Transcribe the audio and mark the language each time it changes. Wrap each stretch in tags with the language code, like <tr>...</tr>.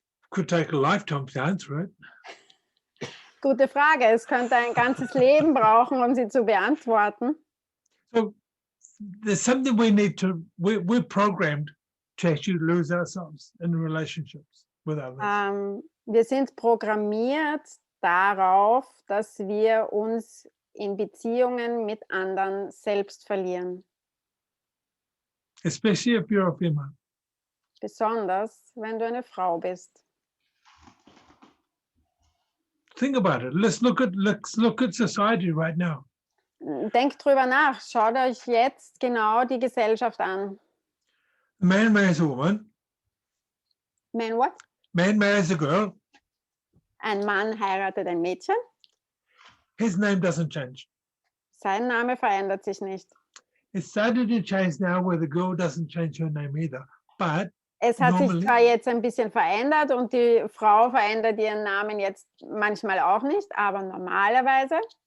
<en>Could take a lifetime to answer it.</en> <de>Gute Frage. Es könnte ein ganzes Leben brauchen, um sie zu beantworten.</de> <en>So there's something we need to, we're programmed to actually lose ourselves in relationships with others.</en> <de>Wir sind programmiert darauf, dass wir uns in Beziehungen mit anderen selbst verlieren.</de> <en>Especially if you're a female.</en> <de>Besonders, wenn du eine Frau bist.</de> <en>Think about it. Let's look at society right now.</en> <de>Denkt drüber nach. Schaut euch jetzt genau die Gesellschaft an.</de> <en>A man marries a woman. Man what? Man marries a girl.</en> <de>Ein Mann heiratet ein Mädchen.</de> <en>His name doesn't change.</en> <de>Sein Name verändert sich nicht.</de> <en>It's started to change now where the girl doesn't change her name either. But</en> <de>es hat sich zwar jetzt ein bisschen verändert und die Frau verändert ihren Namen jetzt manchmal auch nicht, aber normalerweise</de>